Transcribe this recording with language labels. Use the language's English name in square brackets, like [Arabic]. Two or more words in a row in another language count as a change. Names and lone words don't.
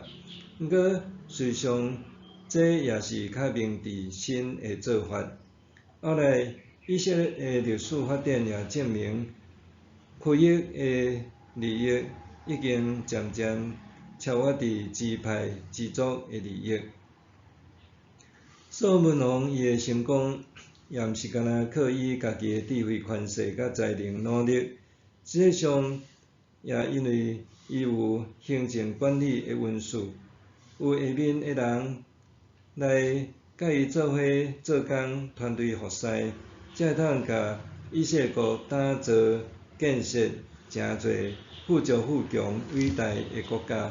[Min Nan Chinese] 毋过，事实上，这也是较明智新的做法。后来，以色列的历史发展也证明，区域的利益已经渐渐超越伫支派支族的利益。所罗门王伊的成功，也毋是干那靠伊家己的智慧、权势甲才能努力，实际上也因为伊有行政管理的运势，有下面的人来甲伊做伙做工，团队服侍，才会通甲以色列国打造建设诚侪富足富强伟大的国家。